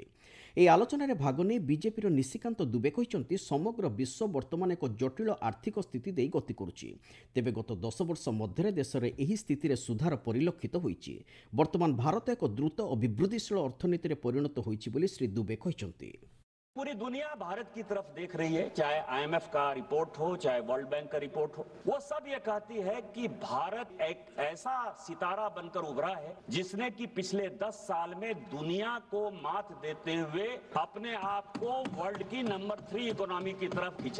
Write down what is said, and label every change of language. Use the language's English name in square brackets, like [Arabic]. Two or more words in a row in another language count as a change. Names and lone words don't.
[Odia] ଏହି ଆଲୋଚନାରେ ଭାଗ ନେଇ ବିଜେପିର ନିଶିକାନ୍ତ ଦୁବେ କହିଛନ୍ତି ସମଗ୍ର ବିଶ୍ୱ ବର୍ତ୍ତମାନ ଏକ ଜଟିଳ ଆର୍ଥିକ ସ୍ଥିତି ଦେଇ ଗତି କରୁଛି। ତେବେ ଗତ 10 ବର୍ଷ ମଧ୍ୟରେ ଦେଶରେ ଏହି ସ୍ଥିତିରେ ସୁଧାର ପରିଲକ୍ଷିତ ହୋଇଛି। ବର୍ତ୍ତମାନ ଭାରତ ଏକ ଦ୍ରୁତ ଅଭିବୃଦ୍ଧିଶୀଳ ଅର୍ଥନୀତିରେ ପରିଣତ ହୋଇଛି ବୋଲି ଶ୍ରୀ ଦୁବେ କହିଛନ୍ତି। [Hindi] पूरी दुनिया भारत की तरफ देख रही है, चाहे IMF का रिपोर्ट हो, चाहे वर्ल्ड बैंक का रिपोर्ट हो, वो सब ये कहती है कि भारत एक ऐसा सितारा बनकर उभरा है जिसने कि पिछले 10 साल में दुनिया को मात देते हुए अपने आप को वर्ल्ड की नंबर 3 इकोनॉमी की तरफ खींचा।